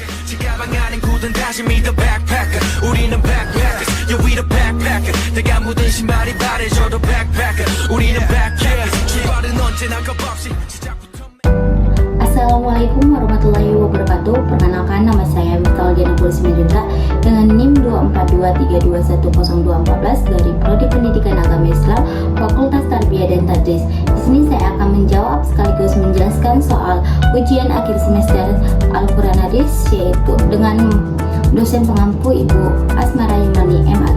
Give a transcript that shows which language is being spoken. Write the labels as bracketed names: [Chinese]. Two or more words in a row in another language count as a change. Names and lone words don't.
[Korean] 가방 안엔 굳은 다짐이 [English] the backpacker [Korean] 우리는 [English] backpackers yeah we the backpacker [Korean] 내가 묻은 신발이 바래져도 backpacker 우리는 backpackers 출발은 언제나 겁없이 시작부터 [Arabic] السلام عليكم ورحمة الله وبركاته. [Indonesian] Perkenalkan, nama saya Miftahul Diana Simanjuntak dengan NIM 24232102414 dari Prodi Pendidikan Agama Islam Fakultas Tarbiyah dan Tadris. Di sini saya akan menjawab sekaligus menjelaskan soal ujian akhir semester Al-Quran Hadis, yaitu dengan dosen pengampu Ibu Asmara Yumani MAG.